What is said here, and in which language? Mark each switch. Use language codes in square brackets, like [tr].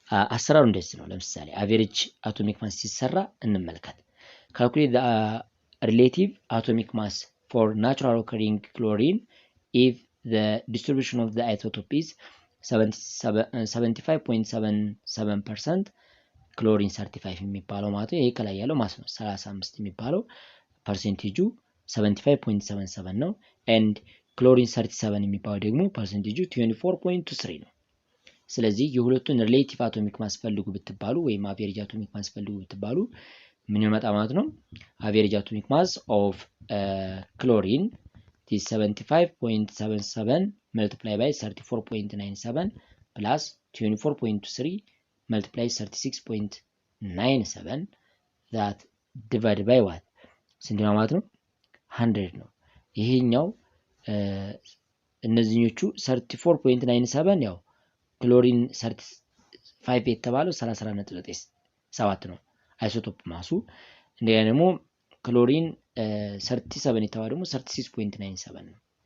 [am] አሰራሩ እንደዚህ ነው። ለምሳሌ አቬሬጅ አቶሚክ ማስ ሲሰራ እንመልከት። [en] ካልኩሌት ሪሌቲቭ አቶሚክ ማስ ፎር ናቹራል ኦከሪንግ ክሎሪን ኢፍ the distribution of the isotope is 75.77% [am] ክሎሪን 35 የሚባለው ማለት ነው። ይሄ ከላይ ያለው ማስ ነው። 35 የሚባለው ፐርሰንቴጁ 75.77 ነው። ኤንድ ክሎሪን 37 የሚባለው ደግሞ ፐርሰንቴጁ 24.23 ነው። ስለዚህ የሁለቱን ሪሌቲቭ አቶሚክ ማስ ፈልጉ ብትባሉ ወይም አቬሬጅ አቶሚክ ማስ ፈልጉ ብትባሉ ምን ይመጣ ማለት ነው? [en] አቬሬጅ አቶሚክ ማስ ኦፍ ክሎሪን is 75.77 multiplied by 34.97 plus 24.23 multiplied 36.97 that divided by what? [am] ስንት ነው ማለት ነው? 100 ነው። ይሄኛው እነዚህኞቹ 34.97 ያው ክሎሪን 35 የተባለው 34.97 ነው አይሶቶፕ ማሱ። እንደገና ደግሞ ክሎሪን 37 የተባለው ደግሞ 36.97 ነው።